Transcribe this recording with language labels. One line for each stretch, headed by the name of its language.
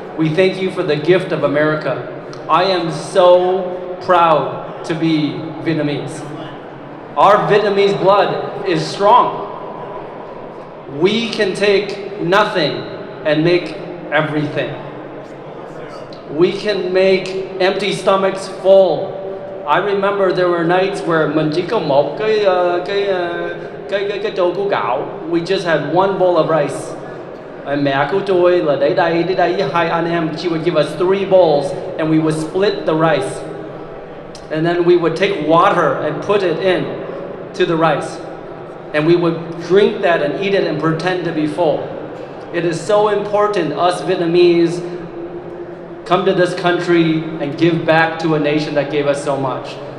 English: We thank you for the gift of America. I am so proud to be Vietnamese. Our Vietnamese blood is strong. We can take nothing and make everything. We can make empty stomachs full. I remember there were nights where
Vietnamese: mình chỉ có một cái tô của gạo.
English: We just had one bowl of rice.
Vietnamese: Mẹ của tôi là để đây với 2 anh em.
English: She would give us 3 bowls and we would split the rice. And then we would take water and put it in to the rice. And we would drink that and eat it and pretend to be full. It is so important us Vietnamese come to this country and give back to a nation that gave us so much.